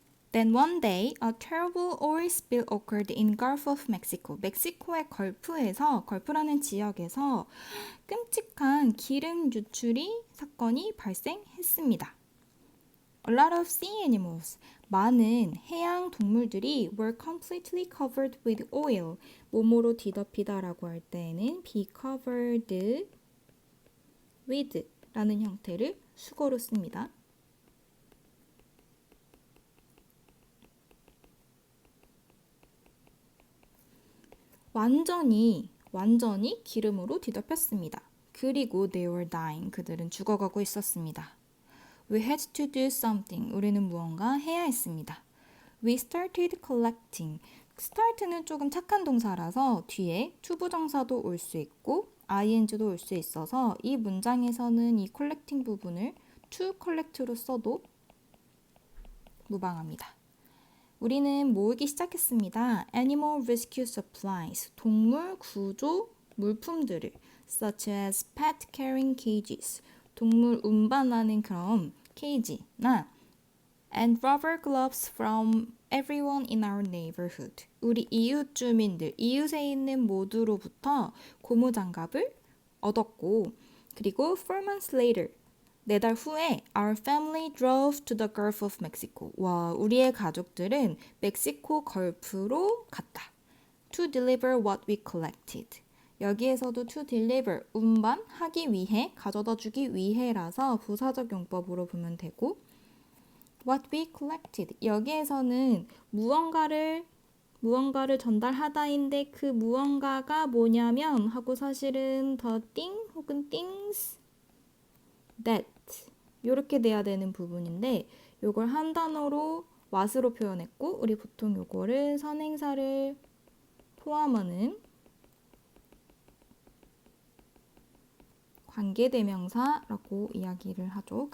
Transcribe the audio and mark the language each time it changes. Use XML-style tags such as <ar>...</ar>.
<en>Then one day, a terrible oil spill occurred in Gulf of Mexico.</en> <ko>멕시코의 걸프에서, 걸프라는 지역에서 끔찍한 기름 유출이 사건이 발생했습니다.</ko> <en>A lot of sea animals.</en> <ko>많은 해양 동물들이</ko> <en>were completely covered with oil.</en> <ko>몸으로 뒤덮이다라고 할 때에는 be covered with 라는 형태를 수거로 씁니다. 완전히 기름으로 뒤덮였습니다.</ko> <en>그리고 they were dying.</en> <ko>그들은 죽어가고 있었습니다.</ko> <en>We had to do something.</en> <ko>우리는 무언가 해야 했습니다.</ko> <en>We started collecting.</en> <ko>start는 조금 착한 동사라서 뒤에 투부정사도 올 수 있고 ing도 올 수 있어서 이 문장에서는 이 collecting 부분을 to collect로 써도 무방합니다. 우리는 모으기 시작했습니다.</ko> <en>Animal rescue supplies,</en> <ko>동물 구조 물품들을</ko> <en>such as pet carrying cages,</en> <ko>동물 운반하는 그런 케이지나</ko> <en>and rubber gloves from everyone in our neighborhood.</en> <ko>우리 이웃 주민들, 이웃에 있는 모두로부터 고무장갑을 얻었고 그리고</ko> <en>4 months later,</en> <ko>4달 후에</ko> <en>our family drove to the Gulf of Mexico.</en> <ko>와, 우리의 가족들은 멕시코 걸프로 갔다.</ko> <en>To deliver what we collected.</en> <ko>여기에서도</ko> <en>to deliver,</en> <ko>운반하기 위해, 가져다 주기 위해라서 부사적 용법으로 보면 되고</ko> <en>what we collected.</en> <ko>여기에서는 무언가를 전달하다인데 그 무언가가 뭐냐면 하고 사실은 the thing 혹은 things that 이렇게 돼야 되는 부분인데 요걸 한 단어로 what으로 표현했고 우리 보통 요거를 선행사를 포함하는 관계대명사라고 이야기를 하죠.</ko>